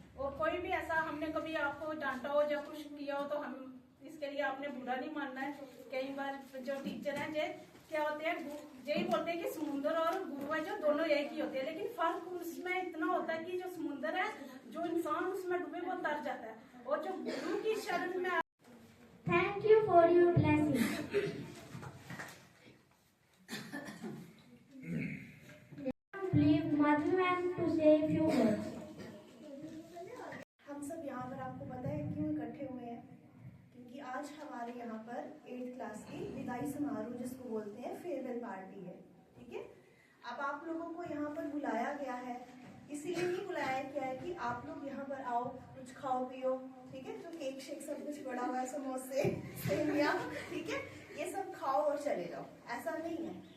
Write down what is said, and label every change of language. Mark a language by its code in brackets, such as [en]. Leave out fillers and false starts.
[hi] और कोई भी ऐसा हमने कभी आपको डांटा हो या कुछ किया हो तो हम इसके लिए आपने बुरा नहीं मानना है। कई बार जो टीचर हैं जे क्या होते हैं, यही बोलते हैं कि समुद्र और गुरु है जो दोनों एक ही होते हैं, लेकिन फर्क उसमें इतना होता है कि जो समुद्र है, जो इंसान उसमें डूबे वो तर जाता है, और जो गुरु की शरण में। [en] Thank you for your blessing. Please, Madhu ma'am, to say a few words. [hi] हम सब यहाँ पर आपको पता है क्यों इकट्ठे हुए हैं? क्योंकि आज हमारे यहाँ पर 8th क्लास की विदाई समारोह जिसको बोलते हैं फेयरवेल पार्टी है, ठीक है। अब आप लोगों को यहाँ पर बुलाया गया है, इसीलिए नहीं बुलाया गया है कि आप लोग यहाँ पर आओ, कुछ खाओ पियो, ठीक है, जो केक शेक सब कुछ बड़ा हुआ है, समोसे, सेवियां, ठीक है, ये सब खाओ और चले जाओ, ऐसा नहीं है।